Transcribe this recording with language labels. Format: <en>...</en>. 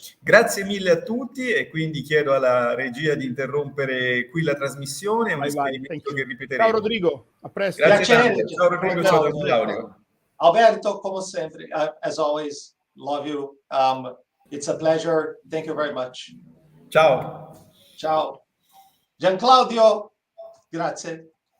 <it>Grazie mille a tutti, e quindi chiedo alla regia di interrompere qui la trasmissione. È un esperimento che ripeteremo. Ciao Rodrigo, a presto. Grazie. Ciao Rodrigo, ciao Claudio.</it> <en>Alberto,</en> <it>come sempre,</it> <en>as always, love you. It's a pleasure. Thank you very much.</en> <it>Ciao. Ciao. Gianclaudio, grazie.</it>